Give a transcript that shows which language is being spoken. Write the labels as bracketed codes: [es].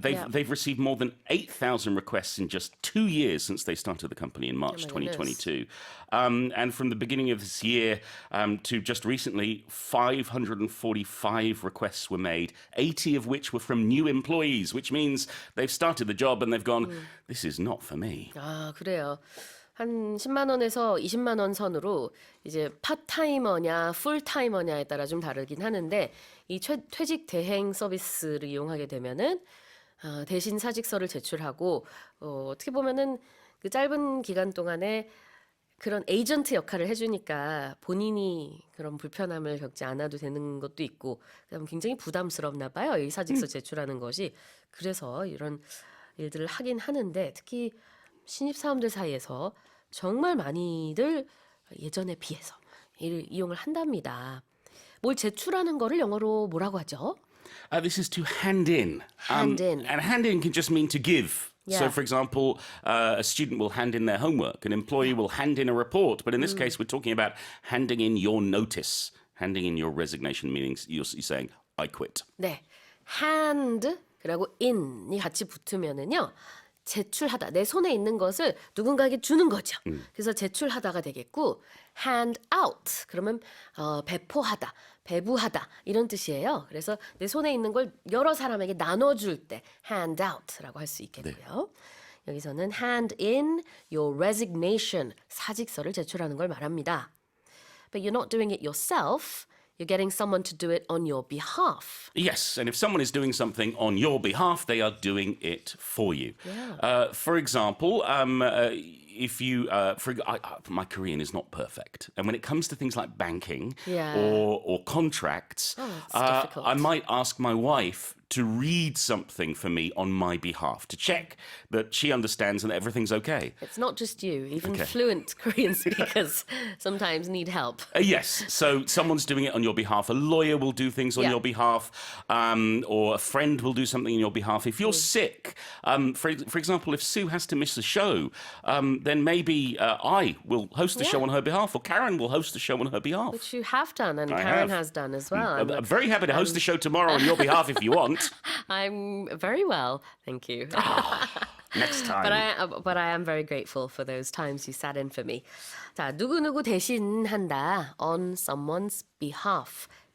[en] They've received more than 8,000 requests in just 2 years since they started the company in March 2022. And from the beginning of this year to just recently, 545 requests were made, 80 of which were from new employees, which means they've started the job and they've gone, this is not for me. [ko] 아, 그래요. 한 10만 원에서 20만 원 선으로 이제 파타이머냐 풀타이머냐에 따라 좀 다르긴 하는데 이 퇴직 대행 서비스를 이용하게 되면은 대신 사직서를 제출하고 어떻게 보면은 그 짧은 기간 동안에 그런 에이전트 역할을 해주니까 본인이 그런 불편함을 겪지 않아도 되는 것도 있고 그다음 굉장히 부담스럽나 봐요. 이 사직서 제출하는 것이. 그래서 이런 일들을 하긴 하는데 특히 신입사원들 사이에서 정말 많이들 예전에 비해서 이용을 한답니다. 뭘 제출하는 거를 영어로 뭐라고 하죠? [en] This is to hand in. Hand in. And hand in can just mean to give. So, Yeah. for example, a student will hand in their homework, an employee will hand in a report, but in this case, we're talking about handing in your notice, handing in your resignation, meaning you're saying, I quit. [ko] 네, hand 그리고 in이 같이 붙으면은요. 제출하다, 내 손에 있는 것을 누군가에게 주는 거죠. 그래서 제출하다가 되겠고 hand out, 그러면 배포하다, 배부하다 이런 뜻이에요. 그래서 내 손에 있는 걸 여러 사람에게 나눠줄 때 hand out라고 할 수 있겠고요. 여기서는 [en] hand in your resignation, [ko] 사직서를 제출하는 걸 말합니다. [en] But you're not doing it yourself. You're getting someone to do it on your behalf. Yes, and if someone is doing something on your behalf, they are doing it for you. Yeah. For example, if you, my Korean is not perfect, and when it comes to things like banking Yeah. or contracts, that's difficult. I might ask my wife to read something for me on my behalf to check that she understands and that everything's okay. It's not just you. Even Okay. fluent Korean speakers sometimes need help. Yes, so someone's doing it on your behalf. A lawyer will do things on Yeah. your behalf, or a friend will do something on your behalf. If you're sick, for example, if Sue has to miss a show, then maybe I will host the show on her behalf, or Karen will host the show on her behalf. Which you have done, and I Karen have. has done as well. I'm very happy to host the show tomorrow on your behalf if you want. I'm very well, thank you. Next time. But I am very grateful for those times you sat in for me. [ko] 자, 누구누구 대신 한다 [en] on someone's behalf.